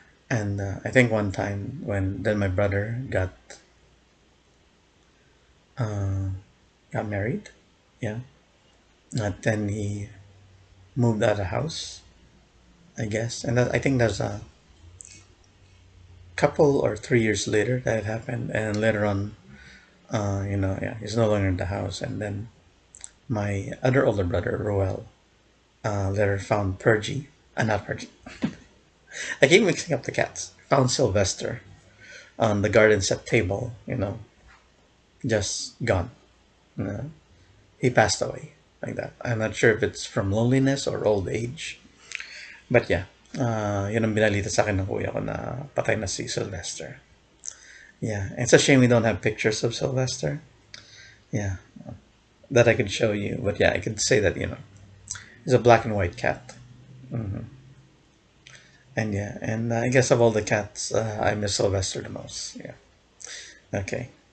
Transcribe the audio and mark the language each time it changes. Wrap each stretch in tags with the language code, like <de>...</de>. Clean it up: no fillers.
<en>And I think one time when then my brother uh, got married, yeah, then he moved out of the house, I guess, and I think that's a couple or 3 years later that it happened, and later on, yeah, he's no longer in the house, and then my other older brother, Roel, later found Purgy, not Purgy. I keep mixing up the cats. Found Sylvester on the garden set table, just gone. You know, he passed away like that. I'm not sure if it's from loneliness or old age. But yeah,</en> <tl>yun ang binalita sa akin ng kuya ko na patay na si Sylvester.</tl> <en>Yeah, it's a shame we don't have pictures of Sylvester. Yeah, that I could show you. But yeah, I could say that, he's a black and white cat. And yeah, and I guess of all the cats, I miss Sylvester the most. Yeah. Okay.</en>